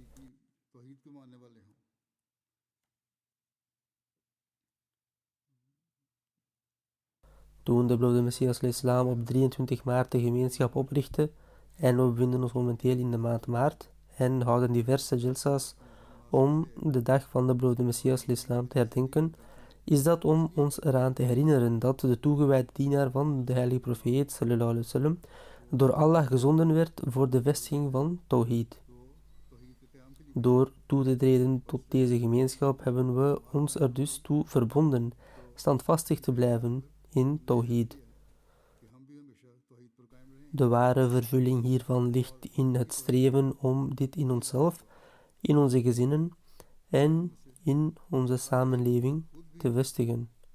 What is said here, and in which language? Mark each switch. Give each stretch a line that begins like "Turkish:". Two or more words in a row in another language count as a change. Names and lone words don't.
Dutch: Toen de beloofde Messias al-Islam op 23 maart de gemeenschap oprichtte, en we bevinden ons momenteel in de maand maart en houden diverse jalsas om de dag van de beloofde Messias al-Islam te herdenken, is dat om ons eraan te herinneren dat de toegewijde dienaar van de heilige profeet
Arabic: صلى الله عليه وسلم
Dutch: door Allah gezonden werd voor de vestiging van Tawhid. Door toe te treden tot deze gemeenschap hebben we ons er dus toe verbonden standvastig te blijven in Tawhid. De ware vervulling hiervan ligt in het streven om dit in onszelf, in onze gezinnen en in onze samenleving te vestigen.